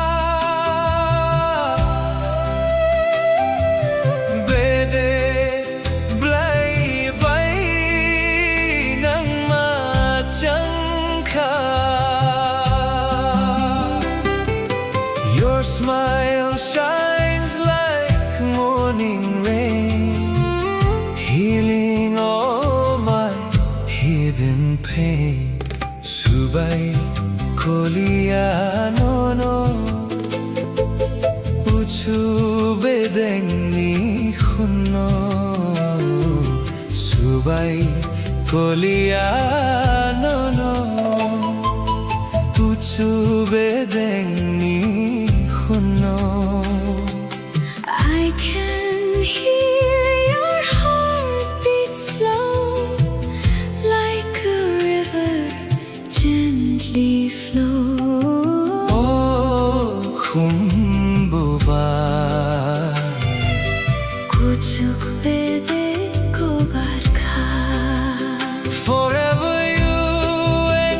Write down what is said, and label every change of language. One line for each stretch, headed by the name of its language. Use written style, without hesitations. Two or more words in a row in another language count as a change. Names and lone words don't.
Kok Borok: Bede blai bai nang ma changkha
English: Your smile shines like morning rain Healing all my hidden pain
Kok Borok: Subai kolia no no Uchu bedengni khunno Subai kolia no no Uchu bedengni khunno
English: I can hear your heartbeat slow, like a river gently flow.
Kok Borok: Oh humbubar Kuchuk bede ko barkha.
English: Forever you